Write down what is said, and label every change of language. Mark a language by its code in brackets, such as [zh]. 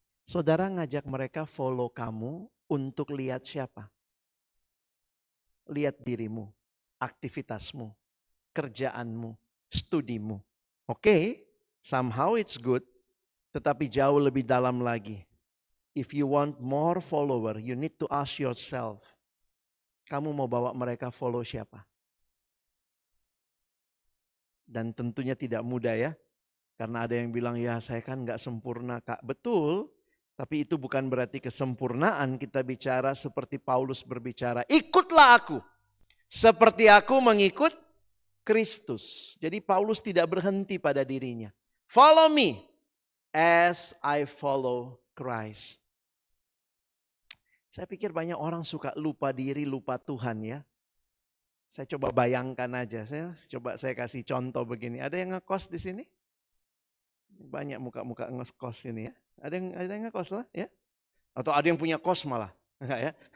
[id] Saudara ngajak mereka follow kamu untuk lihat siapa? Lihat dirimu, aktivitasmu, kerjaanmu, studimu. Oke, [en] somehow it's good. [id] Tetapi jauh lebih dalam lagi. [en] If you want more follower, you need to ask yourself. [id] Kamu mau bawa mereka follow siapa? Dan tentunya tidak mudah ya. Karena ada yang bilang, ya saya kan gak sempurna kak. Betul, tapi itu bukan berarti kesempurnaan. Kita bicara seperti Paulus berbicara, ikutlah aku. Seperti aku mengikut Kristus. Jadi Paulus tidak berhenti pada dirinya. [en] Follow me as I follow Christ. [id] Saya pikir banyak orang suka lupa diri, lupa Tuhan ya. Saya coba bayangkan aja, saya kasih contoh begini. Ada yang ngekos di sini? Banyak muka-muka ngekos ini ya. Ada yang ngekos lah ya. Atau ada yang punya kos malah. Enggak ya.